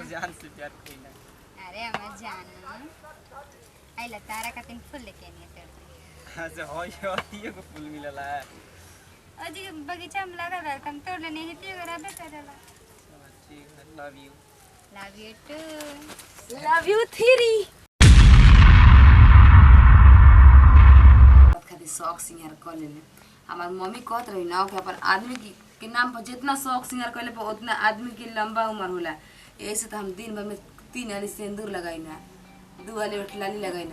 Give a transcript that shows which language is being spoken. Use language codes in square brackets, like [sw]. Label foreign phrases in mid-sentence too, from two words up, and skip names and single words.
[bho] जान से प्यार कइला। अरे हमर जान आइला तारा का तीन फूल लेके आनी है। अच्छा होय को फूल मिलला है। अजी बगीचा में लगा रहा तुम तोड़ लेने ही पियो रबे करेला। ठीक है, [en] love you. love you too. love you three. [bho] खाली शौक सिंगार कर लेले। हमार मम्मी कहत रही ना कि अपन आदमी के नाम पर जितना शौक सिंगार करले पर उतना आदमी की लंबा उम्र होला। ऐसे तो हम दिन भर में 3 वाली सिंदूर लगाइना, 2 वाली लाली लगाइना।